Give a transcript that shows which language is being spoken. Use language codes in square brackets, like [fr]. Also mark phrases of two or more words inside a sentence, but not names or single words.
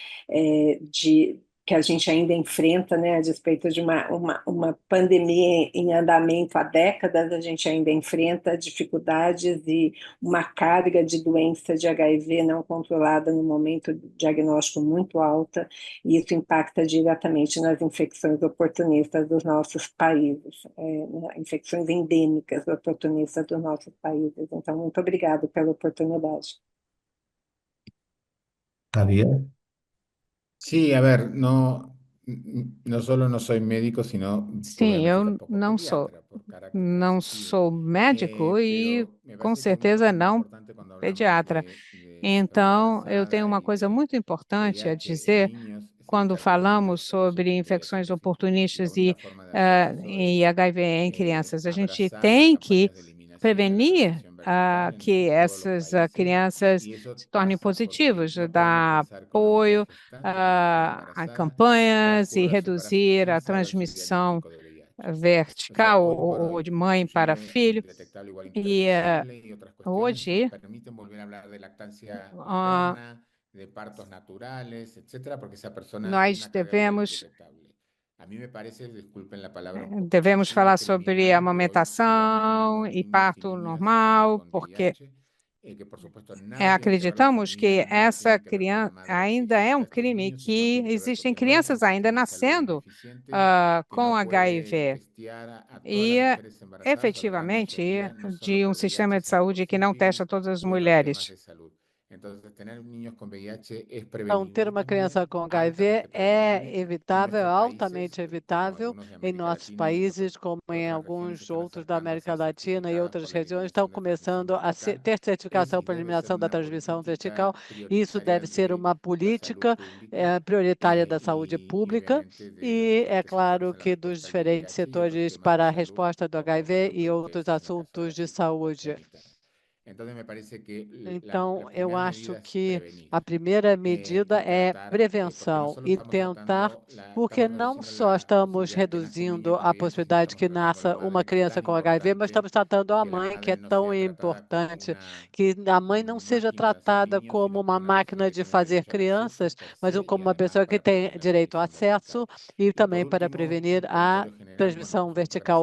[pt] que a gente ainda enfrenta, né, a despeito de uma pandemia em andamento há décadas, a gente ainda enfrenta dificuldades e uma carga de doença de HIV não controlada no momento do diagnóstico muito alta, e isso impacta diretamente nas infecções oportunistas dos nossos países, infecções endêmicas oportunistas dos nossos países. Então, muito obrigada pela oportunidade. Javier. [es] Sí, a ver, no solo no soy médico, sino [pt] Sim, obviamente eu [es] tampoco [pt] não [es] pediatra, por carácter [pt] não [es] sensitivo. [pt] sou médico e [es] Pero me [pt] com [es] parece que una [pt] certeza [es] cosa muy [pt] não [es] importante cuando hablamos [pt] pediatra. [es] de mujer [pt] Então, eu tenho [es] embarazada [pt] uma [es] y [pt] coisa [es] de [pt] muito importante a [es] VIH en [pt] dizer [es] niños es [pt] quando [es] evitar que los niños [pt] falamos [es] desarrollen [pt] sobre [es] VIH [pt] infecções [es] en chiquitos. Y la [pt] oportunistas [es] única forma de hacer eso [pt] e [es] es [pt] HIV em crianças. A gente [es] abrazar las [pt] tem que [es] campañas de eliminación de la [pt] prevenir [es] transmisión vertical [pt] que [es] en todos los [pt] essas [es] países. [pt] crianças [es] Y eso [pt] se tornem [es] pasa porque [pt] positivas, [es] no podemos [pt] dar [es] pensar que una mujer [pt] apoio [es] gestante, una mujer [pt] a [es] embarazada, [pt] campanhas e [es] transcurra su embarazo [pt] reduzir a [es] sin saber su [pt] transmissão [es] diagnóstico de VIH. O sea, [pt] vertical [es] hoy por [pt] ou [es] hoy, [pt] de mãe para [es] inclusive [pt] filho. [es] detectable igual [pt] E [es] impermisible y otras cuestiones nos [pt] hoje [es] permiten volver a hablar de lactancia ah, materna, de partos naturales, etcétera, porque esa persona tiene [pt] nós [es] una carga viral [pt] devemos [es] indetectable. A mí me parece, disculpen la palabra, un poco [pt] devemos falar sobre [es] indiscriminante hoy que vamos teniendo [pt] amamentação e [es] niños y [pt] parto [es] niñas [pt] normal, [es] con [pt] porque [es] VIH, que por supuesto nada tiene que ver la [pt] acreditamos que [es] familia, nada [pt] essa [es] tiene que ver con la [pt] criança [es] madre que [pt] ainda é [es] gesta [pt] um [es] a estos [pt] crime, [es] niños, sino [pt] que [es] tiene que ver [pt] existem [es] con que hoy es un [pt] crianças ainda [es] sistema de salud [pt] nascendo [es] ineficiente que [pt] com [es] no puede [pt] HIV. [es] testear a todas las [pt] E, [es] mujeres embarazadas o a la gran [pt] efetivamente, [es] mayoría, no solo [pt] de um [es] por [pt] sistema [es] VIH, [pt] de [es] sino por [pt] saúde que não [es] FINPIGS [pt] testa todas as [es] u otros temas [pt] mulheres. [es] de salud. Entonces, tener niños con VIH es [pt] Então, ter [es] prevenible [pt] uma [es] también, [pt] criança com HIV [es] altamente prevenible [pt] é [es] en [pt] evitável, [es] nuestros [pt] altamente [es] países, como [pt] evitável [es] algunos de [pt] em [es] América [pt] nossos [es] Latina y en [pt] países, como em [es] otras regiones [pt] alguns [es] están [pt] outros da [es] acercándose a [pt] América Latina e [es] certificadas [pt] outras [es] por la [pt] regiões, estão [es] eliminación de transmisión [pt] começando a [es] vertical. [pt] ter [es] Es [pt] certificação [es] y [pt] para [es] debe ser [pt] eliminação da [es] una [pt] transmissão [es] política [pt] vertical. Isso [es] prioritaria [pt] deve ser [es] de [pt] uma [es] la salud [pt] política [es] pública [pt] prioritária da saúde [es] y [pt] pública. [es] obviamente de los [pt] E é [es] diferentes [pt] claro [es] sectores en la [pt] que dos [es] respuesta al [pt] diferentes [es] VIH y otros [pt] setores [es] temas de [pt] para a [es] salud, [pt] resposta do [es] como por [pt] HIV e [es] ejemplo el [pt] outros [es] PES en el caso de [pt] assuntos [es] las [pt] de [es] chicas [pt] saúde. [es] congénitas. [pt] Então, eu acho que a primeira medida é prevenção e tentar, porque não só estamos reduzindo a possibilidade que nasça uma criança com HIV, mas estamos tratando a mãe, que é tão importante, que a mãe não seja tratada como uma máquina de fazer crianças, mas como uma pessoa que tem direito a acesso e também para prevenir a transmissão vertical.